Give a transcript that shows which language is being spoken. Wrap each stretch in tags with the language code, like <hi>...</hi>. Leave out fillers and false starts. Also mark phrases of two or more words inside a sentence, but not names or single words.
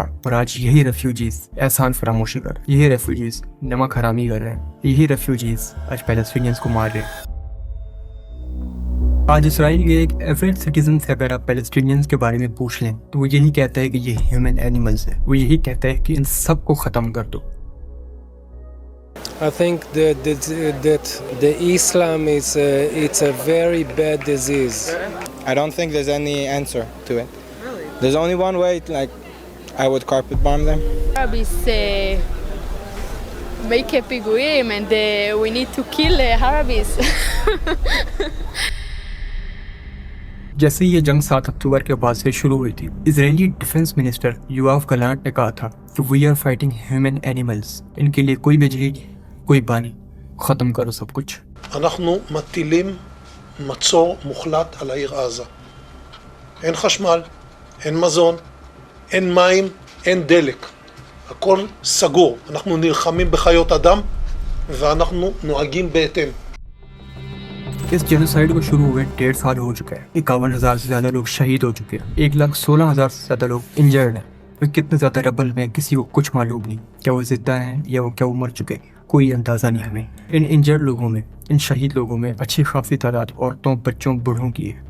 <hi>और आज यही रेफ्यूजीज एहसान फरामोशी कर, यही रेफ्यूजीज नमक हरामी कर रहे हैं, यही रेफ्यूजीज आज पैलेस्टीनियंस को मार रहे हैं। आज इसराइल के एक एवरेज सिटीजन से अगर आप पैलेस्टीनियंस के बारे में पूछ लें, तो वो यही कहता है कि ये</hi> <en>human animals</en> <hi>है। वो यही कहता है कि इन सब को खत्म कर दो।</hi> <en>I think that the Islam is it's a very bad disease. I don't think there's any answer to it. Really? There's only one way. Like, I would carpet bomb them. Arabs make a piguim and we need to kill Arabs.</en> <hi>जैसे ये जंग 7 अक्टूबर के बाद से शुरू हुई थी, इजरायली</hi> <en>defense minister</en> <hi>योआव गलांट ने कहा था कि</hi> <en>we are fighting human animals.</en> <hi>इनके लिए कोई बिजली, कोई पानी, खत्म करो सब कुछ।</hi> <he>אנחנו מטילים מצור מוחלט על העיר עזה. אין חשמל, אין מזון, אין מים, אין דלק. הכל סגור. אנחנו נלחמים בחיות אדם ואנחנו נוהגים בהתאם.</he> <hi>इस जेनोसाइड को शुरू हुए 1.5 साल हो चुका है। 51,000 से ज्यादा लोग शहीद हो चुके हैं, 1,16,000 से ज्यादा लोग इंजर्ड हैं। वो कितने ज़्यादा रबल में किसी को कुछ मालूम नहीं, क्या वो जिंदा हैं या वो क्या वो मर चुके, कोई अंदाज़ा नहीं हमें। इन इंजर्ड लोगों में, इन शहीद लोगों में अच्छी खासी तादाद औरतों, बच्चों, बूढ़ों की है।</hi>